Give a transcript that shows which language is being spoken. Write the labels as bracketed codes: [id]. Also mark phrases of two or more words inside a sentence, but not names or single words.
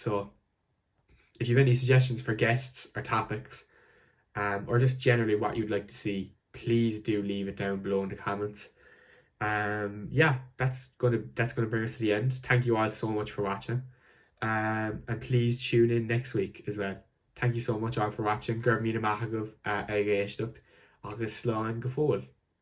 [en] So if you have any suggestions for guests or topics, or just generally what you'd like to see, please do leave it down below in the comments. Yeah, that's gonna bring us to the end. Thank you all so much for watching. And please tune in next week as well. Thank you so much all for watching. [ga] Gurb míle maith agah ag éisteacht agus slán go fóill.